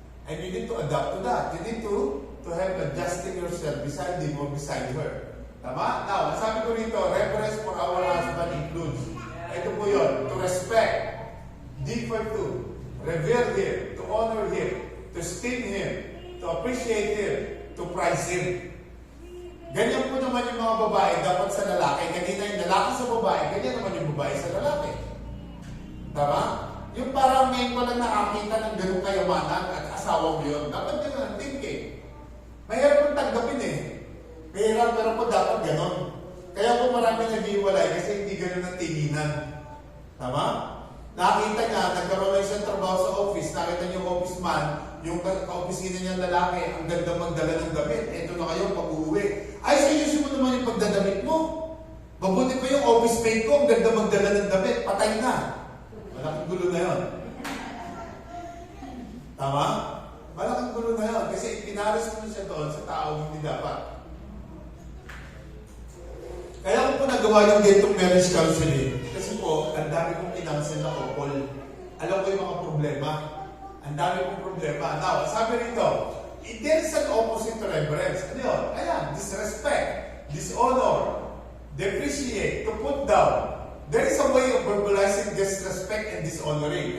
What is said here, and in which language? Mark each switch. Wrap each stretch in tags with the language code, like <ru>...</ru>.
<en>And you need to adapt to that. You need to have adjusting yourself beside him or beside her. Tama? Now,</en> <tl>sabi ko rito,</tl> <en>reverence for our husband includes.</en> <tl>Ito po yun,</tl> <en>to respect, defer to, revere him, to honor him, to esteem him, to appreciate him, to prize him.</en> <tl>Ganyan po naman yung mga babae dapat sa lalaki. Ganyan yung lalaki sa babae, ganyan naman yung babae sa lalaki. Tama? Yung parang ngayon ko lang nakakita ng ganung kayamanan at asawa mo yun. Dapat yun ang thinking. Mahirap yung tanggapin eh. Mahirap pero po dapat ganon. Kaya po marami nag-iwalay kasi hindi ganon ang tinginan. Tama? Nakita niya, nagkaroon na isang trabaho sa office, nakita niyo yung office man, yung ka-opisina niyang lalaki, ang ganda magdala ng damit. Ito na kayo, pag-uwi. Ay, seryoso mo naman yung pagdadamit mo. Mabuti pa yung office mate ko, ang ganda magdala ng damit. Patay na. Malaking gulo na yun. Tama? Malaking gulo na yun. Kasi pinaris mo siya doon sa taong hindi dapat. Kaya ko po nagawa yung gentong marriage counseling. Kasi po, ang dami kong kinansel na couple. Alam ko yung mga problema. Ang dami kong problema.</tl> <en>Now,</en> <tl>sabi rito,</tl> <en>there is an opposite to reverence.</en> <tl>Ano yun?</tl> <en>Ayan, disrespect, dishonor, depreciate, to put down. There is a way of verbalizing disrespect and dishonoring.</en>